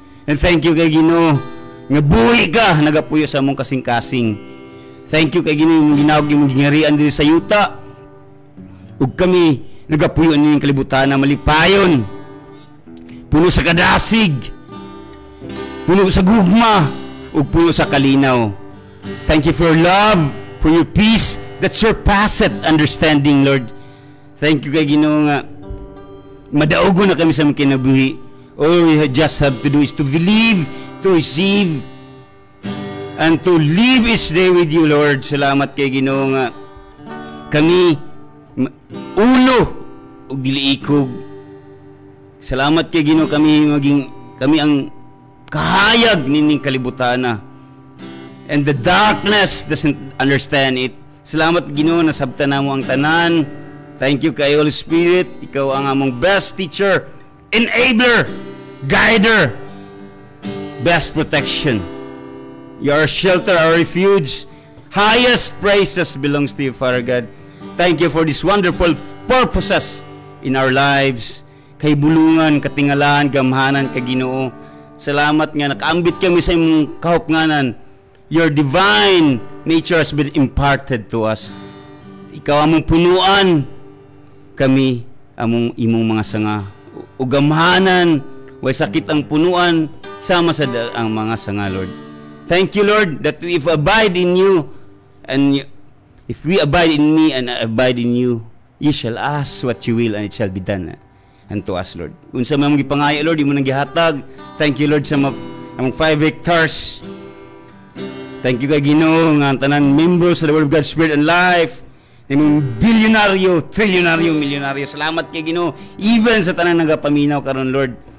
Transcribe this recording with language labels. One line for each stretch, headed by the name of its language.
Cebuano: And thank you kay Ginoo nga buhi ka nagapuyo sa among kasing-kasing. Thank you kay Ginoo imong ginawag imong gingarian diri sa yuta. Ug kami nagapuyo nining kalibutan na malipayon. Puno sa kadasig. Puno sa gugma ug puno sa kalinaw.
English: Thank you for your love, for your peace that surpasseth understanding, Lord.
Cebuano: Thank you kay Ginoo nga madaogo na kami sa mga kinabuhi.
English: All we just have to do is to believe, to receive, and to live each day with you, Lord.
Cebuano: Salamat kay Ginoo nga kami ulo ug dili ikog. Salamat kay Ginoo kami ang kahayag nining kalibutana.
English: And the darkness doesn't understand it.
Cebuano: Salamat Ginoo na sabtan namo ang tanan.
English: Thank you kay Holy Spirit. Ikaw ang among best teacher, enabler, guider, best protection. You are our shelter, our refuge. Highest praises belongs to you, Father God. Thank you for these wonderful purposes in our lives.
Cebuano: Kay bulungan, katingalan, gamhanan, kay Ginoo. Salamat nga nakaambit kami sa imong kahupnganan.
English: Your divine nature has been imparted to us.
Cebuano: Ikaw among punuan, kami among imong mga sanga. Ugamhanan, way sakit ang punuan, sama sa ang mga sanga, Lord.
English: Thank you, Lord, that if we abide in you, and if we abide in me and I abide in you, you shall ask what you will and it shall be done unto us, Lord.
Cebuano: Unsa man mong gipangaya, Lord, imo nang gihatag.
English: Thank you, Lord, sa among 5 hectares. Thank you kay Ginoo nga tanan members sa the Word of God, Spirit and Life.
Cebuano: Imong bilyonaryo, trilyonaryo, milyonaryo. Salamat kay Ginoo even sa tanan nagapaminaw karon, Lord.